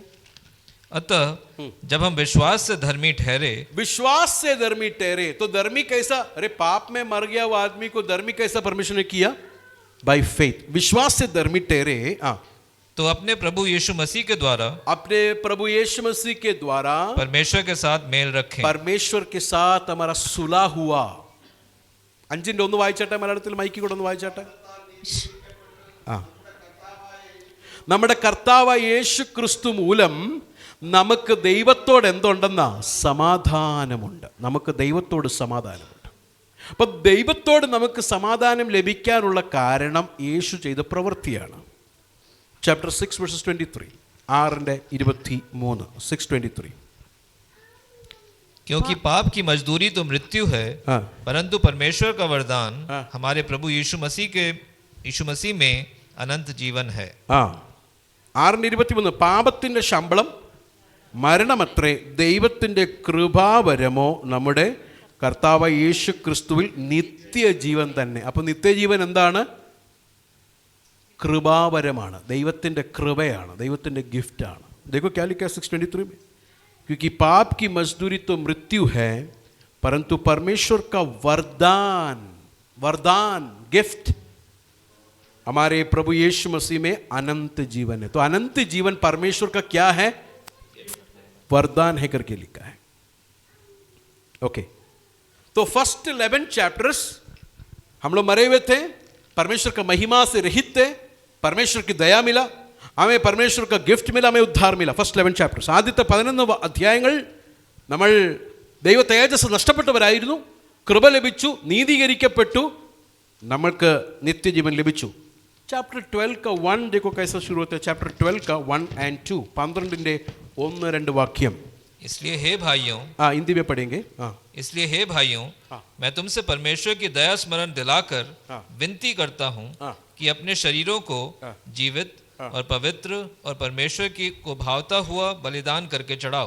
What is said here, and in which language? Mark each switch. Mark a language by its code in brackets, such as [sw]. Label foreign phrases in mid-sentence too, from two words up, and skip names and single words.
[hi] अतः जब हम विश्वास से धर्मी ठहरे, तो धर्मी कैसा, अरे पाप में मर गया वो आदमी को धर्मी कैसा परमेश्वर ने किया, [en] by faith. [hi] विश्वास से धर्मी ठहरे तो अपने प्रभु यीशु मसीह के द्वारा परमेश्वर के साथ मेल रखें. परमेश्वर के साथ हमारा सुलह हुआ. [ml] 5-1 വായിച്ചാട്ടെ, മലയാളത്തിൽ മൈക്ക് കൂടെ ഒന്ന് വായിച്ചാട്ടെ. നമ്മുടെ കർത്താവായ യേശു ക്രിസ്തു മൂലം നമുക്ക് ദൈവത്തോട് എന്തുണ്ടെന്ന സമാധാനമുണ്ട്. നമുക്ക് ദൈവത്തോട് സമാധാനമുണ്ട്. അപ്പം ദൈവത്തോട് നമുക്ക് സമാധാനം ലഭിക്കാനുള്ള കാരണം യേശു ചെയ്ത പ്രവൃത്തിയാണ്. [en] Chapter 6 verses 23, 6:23, 6:23. [hi] क्योंकि पाप की मजदूरी तो मृत्यु है, परंतु परमेश्वर का वरदान हमारे प्रभु यीशु मसीह में अनंत जीवन है. 6:23. [ml] പാപത്തിന്റെ ശമ്പളം മരണമത്രേ, ദൈവത്തിന്റെ കൃപാവരമോ നമ്മുടെ കർത്താവായ യേശു ക്രിസ്തുവിൽ നിത്യജീവൻ തന്നെ. അപ്പോൾ നിത്യജീവൻ എന്താണ്? കൃപാവരമാണ്, ദൈവത്തിൻ്റെ കൃപയാണ്, ദൈവത്തിൻ്റെ ഗിഫ്റ്റാണ്. [hi] देखो क्या लिखा है 6:23 में, क्योंकि पाप की मजदूरी तो मृत्यु है, परंतु परमेश्वर का वरदान गिफ्ट हमारे प्रभु यीशु मसीह में अनंत जीवन है. तो अनंत जीवन परमेश्वर का क्या है, वरदान है करके लिखा है. ओके, तो [en] first 11 chapters [hi] हम लोग मरे हुए थे, परमेश्वर का महिमा से रहित थे, परमेश्वर की दया मिला, हमें परमेश्वर का गिफ्ट मिला, हमें उद्धार मिला. [en] first 11 chapters. [ml] ആദ്യത്തെ 11 അധ്യായങ്ങൾ നമ്മൾ ദൈവ തേജസ് നഷ്ടപ്പെട്ടവരായിരുന്നു, കൃപ ലഭിച്ചു, നീതീകരിക്കപ്പെട്ടു, നമ്മൾക്ക് നിത്യജീവൻ ലഭിച്ചു. [hi] चैप्टर 12 का 1 देखो कैसा शुरू होता है. चैप्टर 12 का 1 and 2, 12 1-2 वाक्यम. इसलिए हे भाइयों, हिंदी में पढ़ेंगे. इसलिए हे भाइयों, मैं तुमसे परमेश्वर की दया स्मरण दिलाकर विनती करता हूँ कि अपने शरीरों को जीवित और पवित्र और परमेश्वर की को भावता हुआ बलिदान करके चढ़ाओ.